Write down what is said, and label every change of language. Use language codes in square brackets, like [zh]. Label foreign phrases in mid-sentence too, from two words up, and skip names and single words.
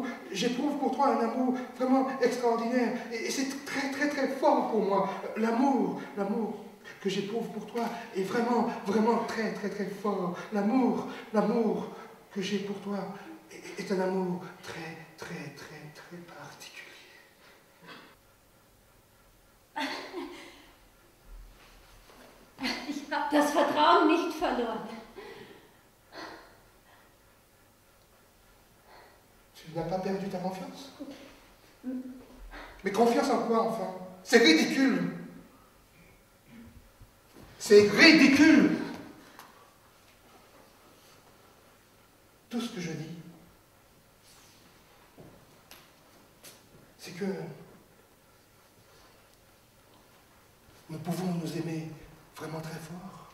[fr] J'éprouve pour toi un amour vraiment extraordinaire et c'est très très très fort pour moi. L'amour que j'éprouve pour toi est vraiment, vraiment très, très, très fort. L'amour que j'ai pour toi est un amour très, très, très, très particulier. [de] Ich habe das Vertrauen nicht verloren. [fr] Tu n'as pas perdu ta confiance? Mais confiance en quoi, enfin? C'est ridicule. C'est ridicule. Tout ce que je dis, c'est que nous pouvons nous aimer vraiment très fort.